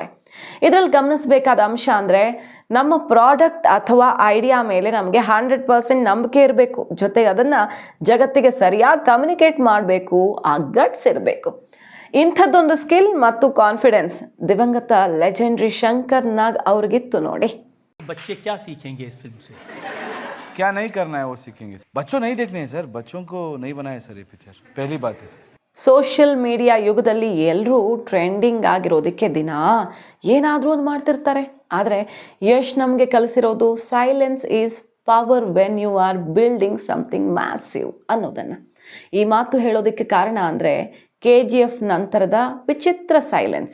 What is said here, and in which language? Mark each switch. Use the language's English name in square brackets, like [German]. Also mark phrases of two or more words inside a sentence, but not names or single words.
[Kannada] ಇದರಲ್ಲಿ ಗಮನಿಸಬೇಕಾದ ಅಂಶ ಅಂದರೆ ನಮ್ಮ ಪ್ರಾಡಕ್ಟ್ ಅಥವಾ ಐಡಿಯಾ ಮೇಲೆ ನಮಗೆ 100% ನಂಬಿಕೆ ಇರಬೇಕು. ಜೊತೆಗೆ ಅದನ್ನು ಜಗತ್ತಿಗೆ ಸರಿಯಾಗಿ ಕಮ್ಯುನಿಕೇಟ್ ಮಾಡಬೇಕು, ಆ ಗಟ್ಸ್ ಇರಬೇಕು. ಇಂಥದ್ದೊಂದು ಸ್ಕಿಲ್ ಮತ್ತು ಕಾನ್ಫಿಡೆನ್ಸ್ ದಿವಂಗತ ಲೆಜೆಂಡ್ರಿ ಶಂಕರ್ ನಾಗ್ ಅವ್ರಿಗಿತ್ತು ನೋಡಿ. [Hindi] बच्चे क्या सीखेंगे इस फिल्म से? क्या नहीं करना है वो सीखेंगे. बच्चों नहीं देखने हैं सर, बच्चों को नहीं बनाया सर ये पिक्चर. पहली बात है सर. [English] social media [Kannada] ಯುಗದಲ್ಲಿ ಎಲ್ಲರೂ ಟ್ರೆಂಡಿಂಗ್ ಆಗಿರೋದಕ್ಕೆ ದಿನ ಏನಾದರೂ ಒಂದು ಮಾಡ್ತಿರ್ತಾರೆ. ಆದರೆ ಯಶ್ ನಮಗೆ ಕಲಿಸಿರೋದು [English] silence is power when you are building something massive [Kannada] ಅನ್ನೋದನ್ನು. ಈ ಮಾತು ಹೇಳೋದಕ್ಕೆ ಕಾರಣ ಅಂದರೆ KGF ನಂತರದ ವಿಚಿತ್ರ ಸೈಲೆನ್ಸ್.